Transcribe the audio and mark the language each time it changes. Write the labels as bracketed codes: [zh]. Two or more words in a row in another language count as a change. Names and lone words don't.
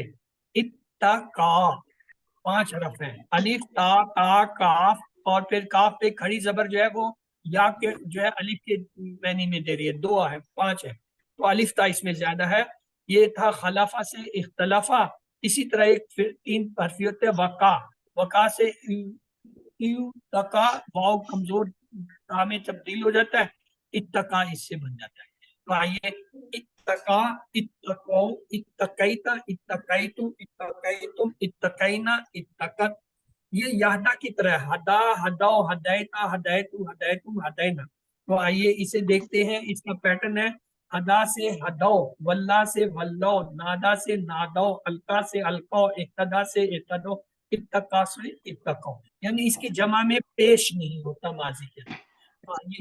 [ur] اتقا 5 حرف ہیں، الف، تا، تا، کاف، اور پھر کاف پہ کھڑی زبر جو ہے وہ یا کے جو ہے الف کے معنی میں دے رہی ہے، 2 ہے، 5 ہے، تو الف تا اس میں زیادہ ہے۔ یہ تھا خلافہ سے اختلافہ۔ اسی طرح ایک 3 حرفی ہوتے ہیں، وقا، وقا سے تقا، واو کمزور تا میں تبدیل ہو جاتا ہے، اتقا اس سے بن جاتا ہے۔ تو آئیے [ar] اتقا، اتقو، اتقیتا، اتقیتو، اتقیتم، اتقینا، اتقت، [ur] یہ یہدا کی طرح ہے، ہدا، [ar] ہدو، ہدایتا، ہدایتو، ہدایتم، ہدینا۔ [ur] تو آئیے اسے دیکھتے ہیں، اس کا پیٹرن ہے ہدا سے ہدو، واللہ سے ولو، نادا سے نادو، القا سے القو، اقتدا سے اقتدو، اتقا سے اتقو، یعنی اس کی جمع میں پیش نہیں ہوتا ماضی کے اندر۔